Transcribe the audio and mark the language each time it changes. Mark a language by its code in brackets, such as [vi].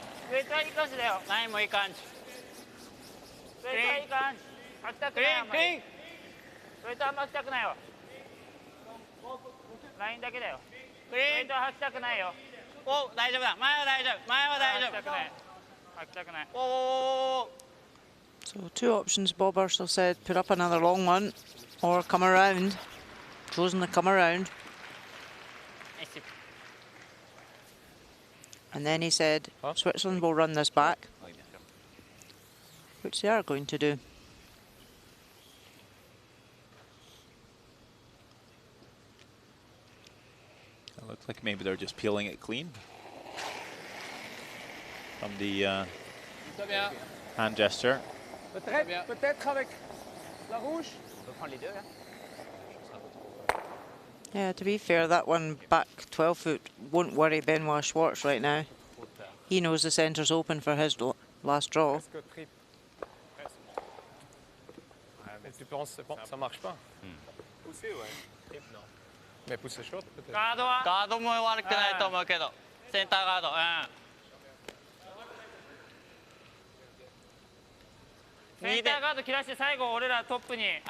[ja] ウェイトはいい感じだよラインもいい感じウェイトはいい感じ履きたくないあんまりウェイトあんま履きたくないよラインだけだよウェイトは履きたくないよお大丈夫だ前は大丈夫前は大丈夫履きたくない履きたくないお [en] So 2 options, Bob Ursel said, put up another long one or come around. Chosen to come around. And then he said, Switzerland will run this back, which they are going to do. It looks like maybe they're just peeling it clean from the hand gesture. [fr] Peut-être avec la rouge. [en] Yeah, to be fair, that one back 12 foot won't worry Benoit Schwartz right now. He knows the centre's open for his last draw. [fr] Mais tu penses c'est bon, ça marche pas? Pousser, ouais. Non. Mais pousser short peut-être. [ja] ガードも悪くないと思うけど、センターガード。センターガード切らして最後俺らトップに。